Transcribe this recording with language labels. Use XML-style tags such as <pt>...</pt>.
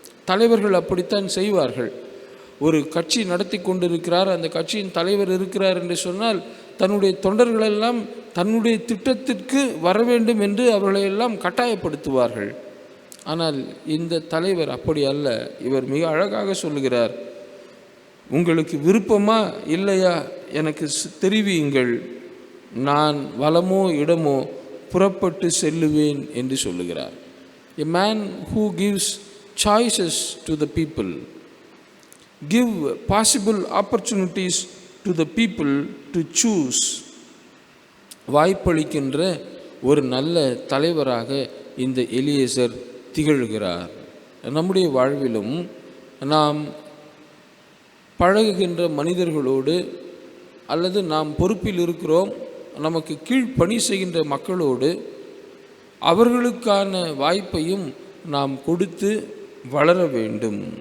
<ta>தலைவர்கள் அப்படித்தான் செய்வார்கள். ஒரு கட்சி நடத்தி கொண்டிருக்கிறார், அந்த கட்சியின் தலைவர் இருக்கிறார் என்று சொன்னால் தன்னுடைய தொண்டர்களெல்லாம் தன்னுடைய திட்டத்திற்கு வர வேண்டும் என்று அவர்களையெல்லாம் கட்டாயப்படுத்துவார்கள். ஆனால் இந்த தலைவர் அப்படி அல்ல. இவர் மிக அழகாக சொல்லுகிறார், உங்களுக்கு விருப்பமா இல்லையா எனக்கு தெரிவியுங்கள், நான் வலமோ இடமோ புறப்பட்டு செல்லுவேன் என்று சொல்லுகிறார்.</ta> <en>A man who gives choices to the people, give possible opportunities to the people to choose.</en> <ta>வாய்ப்பளிக்கின்ற ஒரு நல்ல தலைவராக இந்த எலியேசர் திகழ்கிறார். நம்முடைய வாழ்விலும் நாம் பழகுகின்ற மனிதர்களோடு அல்லது நாம் பொறுப்பில் இருக்கிறோம், நமக்கு கீழ் பணி செய்கின்ற மக்களோடு அவர்களுக்கான வாய்ப்பையும் நாம் கொடுத்து வளர வேண்டும்.</ta>